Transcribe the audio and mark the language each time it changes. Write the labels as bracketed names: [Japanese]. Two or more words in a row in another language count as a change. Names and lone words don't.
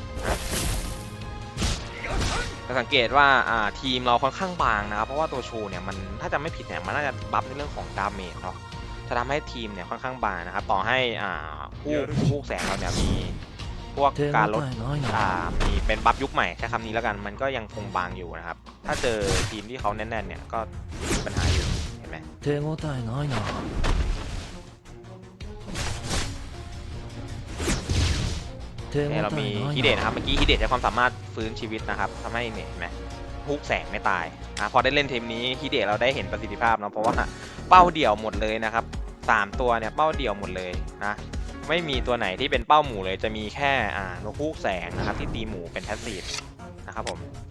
[Thai] จะสังเกตว่าทีมเราค่อนข้างบางนะครับเพราะว่าตัวชูเนี่ยมันถ้าจะไม่ผิดเนี่ยมันน่าจะบัฟในเรื่องของดาเมจเนาะจะทำให้ทีมเนี่ยค่อนข้างบางนะครับต่อให้ผู้แสงเราเนี่ยมีพวกการลดมีเป็นบัฟยุคใหม่ใช้คำนี้แล้วกันมันก็ยังคงบางอยู่นะครับถ้าเจอทีมที่เขาแน่นๆเนี่ยก็มีปัญหาอยู่เห็นไหม [Japanese] 手応えないな [Thai] เนี่ยเรามีฮิเดะนะครับเมื่อกี้ฮิเดะใช้ความสามารถฟื้นชีวิตนะครับทำให้เนี่ยเห็นไหมฮุกแสงไม่ตายพอได้เล่นทีมนี้ฮิเดะเราได้เห็นประสิทธิภาพเนาะเพราะว่าเป้าเดี่ยวหมดเลยนะครับ3ตัวเนี่ยเป้าเดี่ยวหมดเลยนะไม่มีตัวไหนที่เป็นเป้าหมู่เลยจะมีแค่นกฮูกแสงนะครับที่ตีหมู่เป็นแพสซีฟนะครับผม